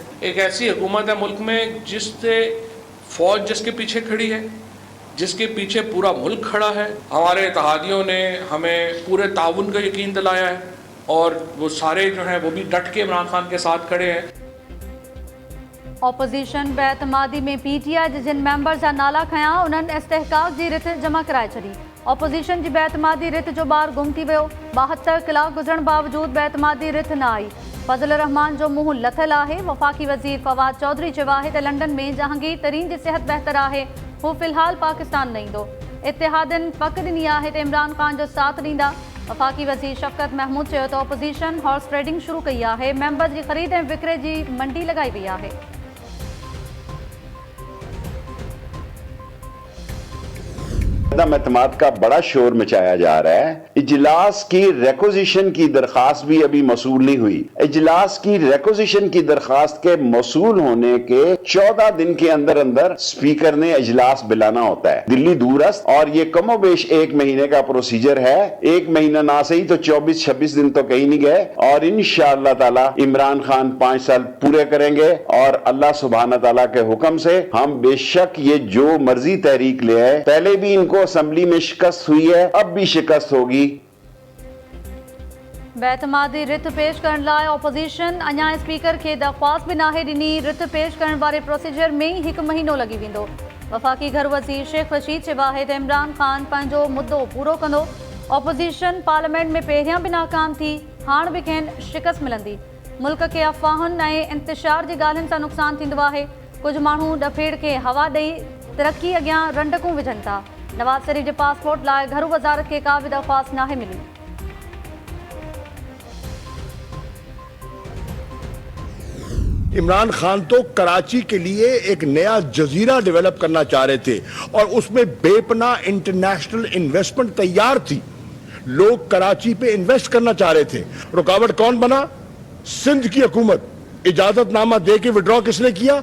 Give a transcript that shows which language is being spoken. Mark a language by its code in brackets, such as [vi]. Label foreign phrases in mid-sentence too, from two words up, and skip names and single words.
[ur] ایک ایسی حکومت ہے ملک میں جس سے فوج جس کے پیچھے کھڑی ہے، جس کے پیچھے پورا ملک کھڑا ہے. ہمارے اتحادیوں نے ہمیں پورے تعاون کا یقین دلایا ہے اور وہ سارے جو ہیں وہ بھی ڈٹ کے عمران خان کے ساتھ کھڑے ہیں. [sd] ऑपोजिशन बेअतमादी में PTI जे जिन मेंबर्स जा नाला खयां उन्हनि इस्तेहकाक जी रिथ जमा कराए छॾी। ऑपोजिशन जी बेअतमादी रिथ जो ॿार गुम थी वियो। 72 कलाक गुज़रण बावजूद बेअतमादी रिथ न आई। फज़ल रहमान जो मुंहुं लथल आहे। वफ़ाक़ी वज़ीर फवाद चौधरी चयो आहे त लंडन में जहांगीर तरीन जी सिहत बहितर आहे, हू फ़िलहाल पाकिस्तान न ईंदो। इत्तेहादनि पक ॾिनी आहे त इमरान ख़ान जो साथ ॾींदा। वफ़ाक़ी वज़ीर शफ़क़त महमूद चयो त ऑपोजिशन [en] horse trading [sd] शुरू कई आहे। मेंबर्स जी ख़रीद ऐं विक्रे जी मंडी लॻाई वई आहे। [ur] اعتماد کا بڑا شور مچایا جا رہا ہے. اجلاس کی ریکوزیشن کی درخواست بھی ابھی موصول نہیں ہوئی. اجلاس کی ریکوزیشن کی درخواست کے موصول ہونے کے 14 دن کے اندر اندر اسپیکر نے اجلاس بلانا ہوتا ہے. دہلی دورستھ اور یہ کم و بیش 1 مہینے کا پروسیجر ہے. 1 مہینہ نہ سہی تو 24-26 دن تو کہیں نہیں گئے اور [ar] إن شاء الله تعالى [ur] عمران خان 5 سال پورے کریں گے اور [ar] الله سبحانه تعالى [ur] کے حکم سے ہم بیشک یہ جو مرضی تحریک لے آئے، پہلے بھی ان کو اسمبلی میں شکست ہوئی ہے، اب بھی شکست ہوگی. [sd] बेअतमादी रिथ पेश करण लाइ ऑपोजिशन अञा स्पीकर खे दरख़्वास्त बि नाहे ॾिनी। रिथ पेश करण वारे प्रोसीजर में ई 1 महीनो लॻी वेंदो। वफ़ाक़ी घर वज़ीर शेख रशीद चयो आहे त इमरान ख़ान पंहिंजो मुद्दो पूरो कंदो। ऑपोजिशन पार्लियामेंट में पहिरियां बि नाकाम थी, हाणे बि खेनि शिकस्त मिलंदी। मुल्क के अफ़वाहुनि ऐं इंतिशार जी ॻाल्हियुनि सां नुक़सानु थींदो आहे। कुछ माण्हू डफेड़ खे हवा ॾेई तरक़ी अॻियां रंडकूं विझनि था। नवाज़ शरीफ़ जे पासपोर्ट लाइ घरू वज़ारत खे का बि दरख़्वास्त नाहे मिली। [ur] عمران خان تو کراچی کے لیے ایک نیا جزیرہ ڈیولپ کرنا چاہ رہے تھے اور اس میں بے پناہ [en] international investment [ur] تیار تھی. لوگ کراچی پہ انویسٹ کرنا چاہ رہے تھے. رکاوٹ کون بنا؟ سندھ کی حکومت. اجازت نامہ دے کے وڈرا کس نے کیا?